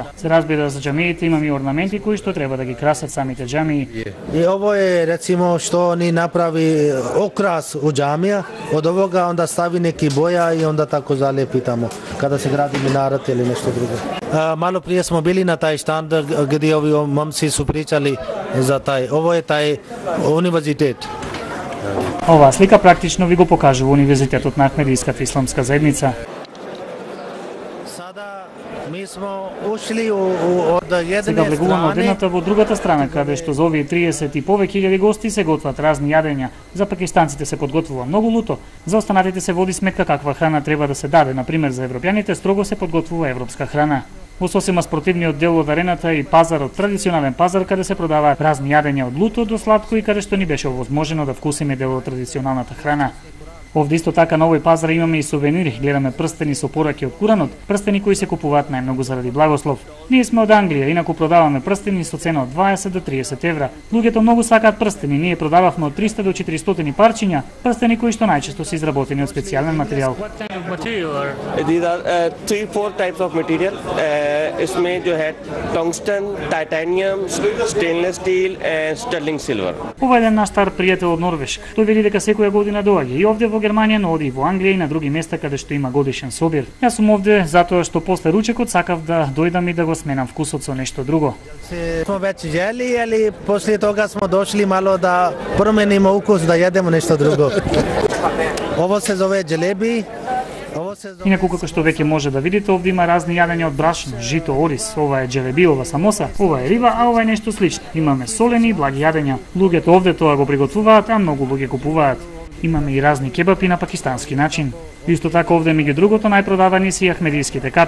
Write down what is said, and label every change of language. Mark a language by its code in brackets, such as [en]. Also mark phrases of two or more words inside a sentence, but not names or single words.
[mk] Се разбира за џамиите имаме и орнаменти кои што треба да ги красат самите џамии. [sr] И ово е рецимо што ни направи окрас у џамија, од овога онда стави неки боја и онда тако залепи таму, када се гради минарет или нешто друго. Мало прije smo bili na taj štand gdje ovi momci su pričali za taj. Ovo je taj univerzitet. [mk] Оваа слика практично ви го покажува Универзитетот на Ахмедиската исламска заедница. [sr] Mi smo ušli od jedne [mk] Сега влегуваме од едната во другата страна, каде што за овие 30 и повеќе илјади гости се готват разни јадења. За пакистанците се подготвува многу луто, за останатите се води сметка каква храна треба да се даде. Например, за европјаните строго се подготвува европска храна. Во сосема спортивниот дел од арената и пазарот, традиционален пазар каде се продаваат разни јадења од луто до сладко и каде што ни беше овозможено да вкусиме дел од традиционалната храна. Овде исто така на овој пазар имаме и сувенири, гледаме прстени со пораки од Куранот, прстени кои се купуваат најмногу заради благослов. Ние сме од Англија, инаку продаваме прстени со цена од 20 до 30 евра. Луѓето многу сакаат прстени, ние продававме од 300 до 400 парчиња, прстени кои што најчесто се изработени од специјален материјал. [en] These are 3-4 types of material. [hi] इसमें जो है [en] tungsten, titanium, stainless steel and sterling silver. [mk] Ова е еден наш стар пријател од Норвешка. Тој вели дека секоја година доаѓа и овде во Германија, но оди и во Англија и на други места каде што има годишен собир. Јас сум овде затоа што после ручекот сакав да дојдам и да го сменам вкусот со нешто друго. [sr] Smo već želi, ali poslije toga smo došli malo da promenimo ukus, da jedemo nešto drugo. Ovo se zove dželebi. [mk] Инаку како што веќе може да видите, овде има разни јадења од брашно, жито, орис, ова е джелебиова самоса, ова е риба, а ова е нешто слично. Имаме солени и благи јадења. Луѓето овде тоа го приготвуваат, а многу луѓе купуваат. Имаме и разни кебапи на пакистански начин. Исто така овде меѓу другото најпродавани се и ахмедиските капи.